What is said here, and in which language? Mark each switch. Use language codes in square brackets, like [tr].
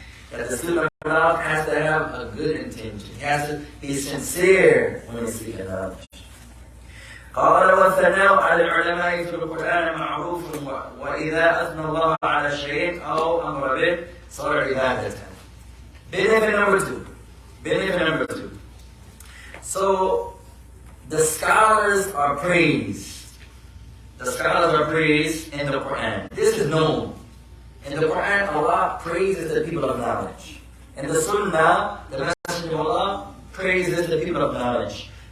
[en] That the student of knowledge has to have a good intention. He has to be sincere when he's seeking knowledge. [ar] قال والثناء على العلماء في القرآن معروف وإذا أثنى الله على شيء أو أمر به صار عبادة. [en] Benefit number two. Benefit number two. So the scholars are praised. The scholars are praised in the Quran. This is known. In the Quran, Allah praises the people of knowledge. In the Sunnah, the Messenger of Allah praises the people of knowledge.